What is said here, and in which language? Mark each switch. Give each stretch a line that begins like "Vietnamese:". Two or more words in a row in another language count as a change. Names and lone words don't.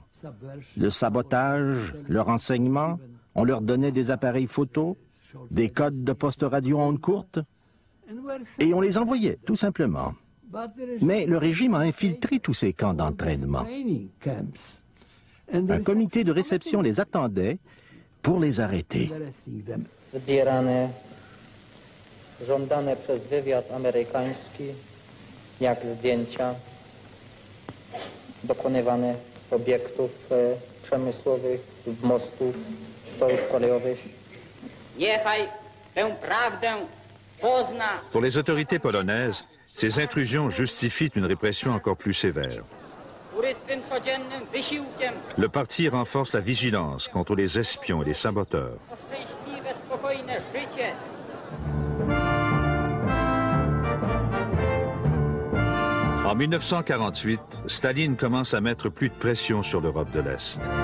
French: Le sabotage, le renseignement, on leur donnait des appareils photo, des codes de poste radio en ondes courtes, et on les envoyait, tout simplement. Mais le régime a infiltré tous ces camps d'entraînement. Un comité de réception les attendait pour les arrêter.
Polish: Żądane przez wywiad amerykański, jak zdjęcia dokonywane obiektów przemysłowych, mostów, torów kolejowych. Niechaj tę prawdę pozna.
French: Pour les autorités polonaises, ces intrusions justifient une répression encore plus sévère. Le parti renforce la vigilance contre les espions et les saboteurs. En 1948, Staline commence à mettre plus de pression sur l'Europe de l'Est.